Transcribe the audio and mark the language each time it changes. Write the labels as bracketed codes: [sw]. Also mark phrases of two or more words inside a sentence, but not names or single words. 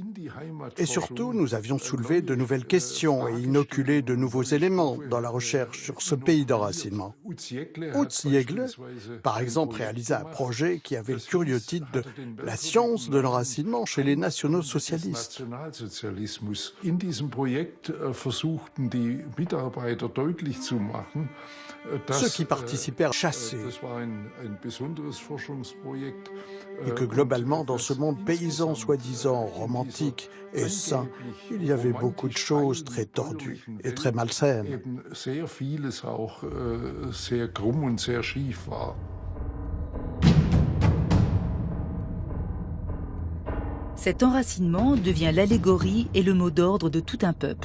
[fr] Et surtout, nous avions soulevé de nouvelles questions et inoculé de nouveaux éléments dans la recherche sur ce pays d'enracinement. Utz-Jegle, par exemple, réalisa un projet qui avait le curieux titre de « La science de l'enracinement chez les nationaux socialistes ». [de] In diesem Projekt versuchten die Mitarbeiter deutlich zu machen, [fr] Ceux qui participèrent chassaient et que globalement, dans ce monde paysan soi-disant romantique et sain, il y avait beaucoup de choses très tordues et très malsaines. Cet enracinement devient l'allégorie et le mot d'ordre de tout un peuple.